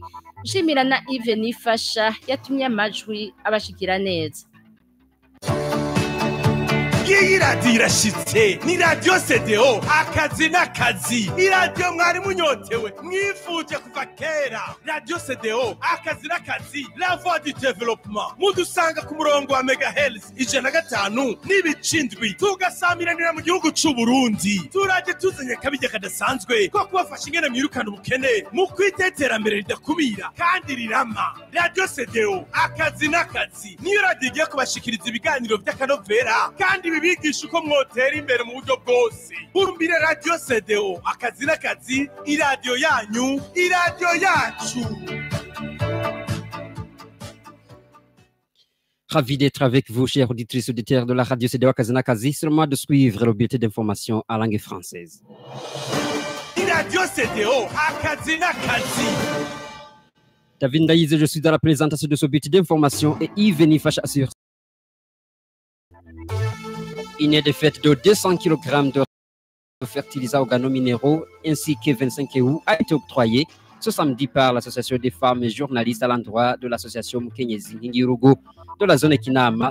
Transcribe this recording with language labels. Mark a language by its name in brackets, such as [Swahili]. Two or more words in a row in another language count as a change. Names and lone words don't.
[Rundi] Nshimira na Yves Nifasha yatumye amajwi abashikira neza. Iyi radio irashitse, ni radio CDO, akazi n'akazi. Iradiyo mwari munyotewe mwifuje kuva kera. Radio CDO, akazi n'akazi, [French] la voix du développement. [Rundi] Mudusanga ku murongo wa megahertz 105 n'ibicindwi, tugasamiranira mu gihugu c'u Burundi. Turaje tuzanye kabije kadasanzwe ko kubafasha ingene mwirukana ubukene mu kwiteza mbere ridakubira kandi rirama. Radio CDO, akazi n'akazi, niyo radio igiye kubashikiriza ibiganiro by'akanovera kandi bigisha uko mwotera imbere mu buryo bwose. Burumbire Radio CDO, akazi n'akazi, iradio yanyu, iradio yacu. [French] Ravi d'être avec vous, chers auditrices et auditeurs de la radio CDO [Rundi] Akazi n'akazi. [French] C'est le moment de suivre le bulletin d'information en langue française. [Rundi] Radio CDO, akazi n'akazi. [French] David Ndaïze, je suis dans la présentation de ce bulletin d'information et Yves Nifasha assure. Une aide faite de 200 kg de fertilisants organominéraux ainsi que 25 EU a été octroyée ce samedi par l'association des femmes journalistes à l'endroit de l'association Mukenyezi Ngirugo de la zone Kinama.